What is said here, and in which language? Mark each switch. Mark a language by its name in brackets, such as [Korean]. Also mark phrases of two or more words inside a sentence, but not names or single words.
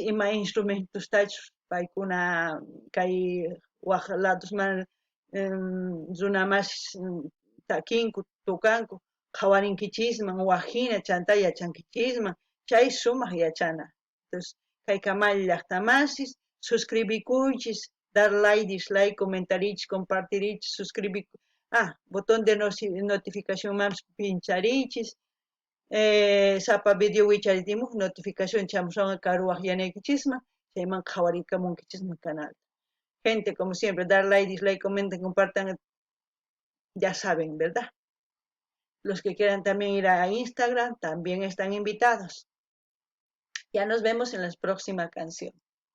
[Quechua] ima instrumentustachus paykuna kay waq ladosman runamasih takinku tukanku qhawarinkichisman waqhina chanta yachankichisman chay sumaq yachana entonces kay Kamalla llaqtamasis suscribikuychis dar [English] like dislike [Quechua] comentariychis compartiriychis [Spanish] botón de notificacionmanpas [Quechua] pinchariychis sapa video wicharimuq notificación chamushanqa karuwaq yanaykichisman chayman qhawarikamunkichisman [Spanish] canal gente como siempre dar [English] like dislike [Spanish] comenten compartan ya saben verdad los que quieran también ir a Instagram también están invitados ya nos vemos en la próxima canción.